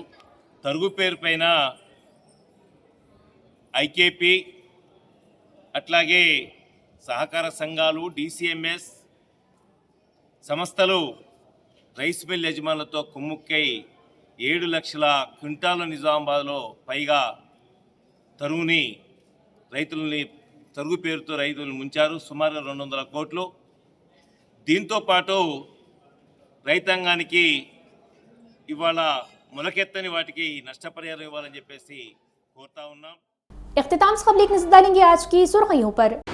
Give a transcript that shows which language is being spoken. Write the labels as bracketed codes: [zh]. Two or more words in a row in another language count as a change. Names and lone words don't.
[te] తరుగు పేరుపైన IKP అట్లాగే సహకార సంఘాలు, DCMS సంస్థలు [en] rice mill [te] యజమానులతో కుమ్ముక్కై 7 లక్షల క్వింటాల నిజామాబాద్లో పైగా తరుగుని రైతులని తరుగు పేరుతో రైతులను ముంచారు, సుమారు 200 కోట్లు। దీంతో పాటు రైతాంగానికి ఇవాళ మొలకెత్తని వాటికి నష్టపరిహారం ఇవ్వాలని చెప్పేసి కోరుతా ఉన్నాం। [ur] اختتام سے قبل ایک نظر ڈالیں گے آج کی سرخیوں پر۔